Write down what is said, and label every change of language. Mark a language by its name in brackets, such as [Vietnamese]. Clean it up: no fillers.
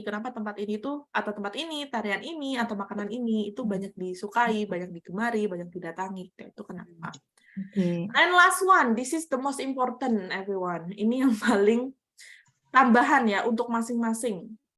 [Indonesian] Kenapa tempat ini tuh, atau tempat ini, tarian ini, atau makanan ini itu banyak disukai, banyak digemari, banyak didatangi. Itu kenapa? Okay. [English] And last one, this is the most important everyone. [Indonesian] Ini yang paling tambahan ya untuk masing-masing.